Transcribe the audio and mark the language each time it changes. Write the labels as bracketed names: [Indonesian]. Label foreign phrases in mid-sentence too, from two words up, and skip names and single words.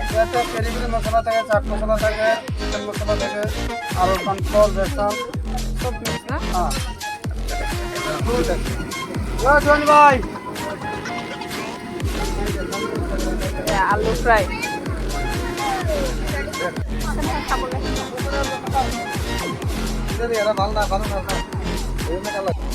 [Assamese] পেৰি পেৰি মছলা থাকে চাট মছলা থাকে চিকেন মছলা থাকে আৰু কৰ্নফ্লোৰ বেচন [Bangla] সব মিক্স না জোয়ান ভাই আলু ফ্রাই এরা ভালো না ভালো না এমনি কালা